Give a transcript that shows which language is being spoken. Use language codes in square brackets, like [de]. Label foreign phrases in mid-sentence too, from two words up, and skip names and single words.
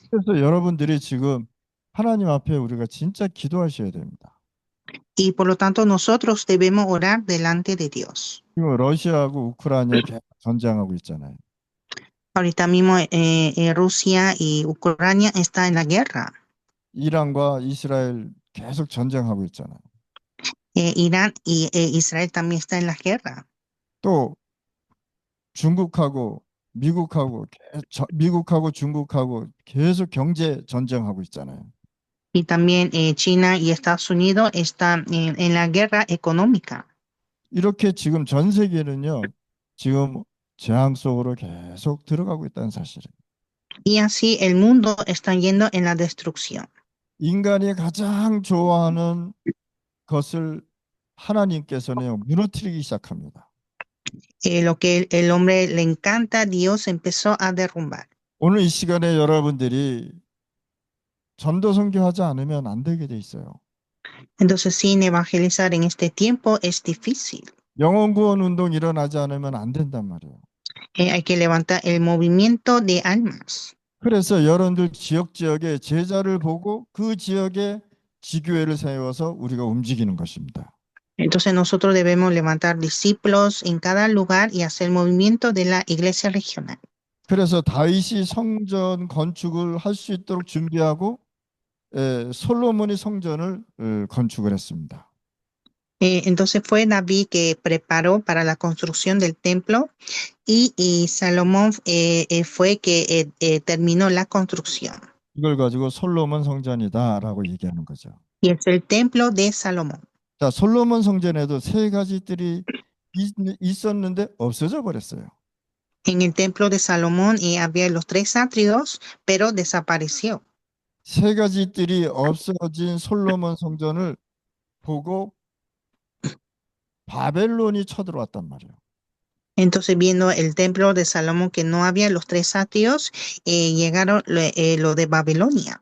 [ko] 그래서 여러분들이 지금 하나님 앞에 우리가 진짜 기도하셔야 됩니다. [es] Y por lo tanto nosotros debemos orar delante de Dios. [ko] 지금 러시아하고 우크라이나 계속 전쟁하고 있잖아요. [es] Ahorita mismo Rusia y Ucrania están en la guerra. [ko] 이란과 이스라엘 계속 전쟁하고 있잖아요. [es] Irán y Israel también está en la guerra. [ko] 또 중국하고 미국하고 중국하고 계속 경제 전쟁하고 있잖아요. [es] Y también China y Estados Unidos están en la guerra económica. [ko] 이렇게 지금 전 세계는요. 지금 재앙 속으로 계속 들어가고 있다는 사실이에요. [es] Y así el mundo está yendo en la destrucción. [ko] 인간이 가장 좋아하는 것을 하나님께서는 무너뜨리기 시작합니다. [es] Lo que el hombre le encanta, Dios empezó a derrumbar. [ko] 오늘 이 시간에 여러분들이 전도 선교하지 않으면 안 되게 돼 있어요. [es] Entonces, sin evangelizar en este tiempo es difícil. [ko] 영혼 구원 운동 일어나지 않으면 안 된단 말이에요. [es] Hay que levantar el movimiento de almas. [ko] 그래서 여러분들 지역에 제자를 보고 그 지역에 지교회를 세워서 우리가 움직이는 것입니다. [es] Entonces nosotros debemos levantar discípulos en cada lugar y hacer movimiento de la iglesia regional. [ko] 그래서 다윗이 성전 건축을 할 수 있도록 준비하고 솔로몬이 성전을 건축을 했습니다. [es] Entonces fue David que preparó para la construcción del templo y Salomón fue que terminó la construcción. [ko] 이걸 가지고 솔로몬 성전이다라고 얘기하는 거죠. [es] Y es el templo de Salomón. [ko] 자, 솔로몬 성전에도 세 가지 뜰이 있었는데 없어져 버렸어요. [es] En el templo de Salomón había los tres atrios, pero desapareció. [ko] 세 가지 뜰이 없어진 솔로몬 성전을 보고 바벨론이 쳐들어왔단 말이에요. [es] Entonces, viendo el templo de Salomón que no había los tres atrios, llegaron lo de Babilonia.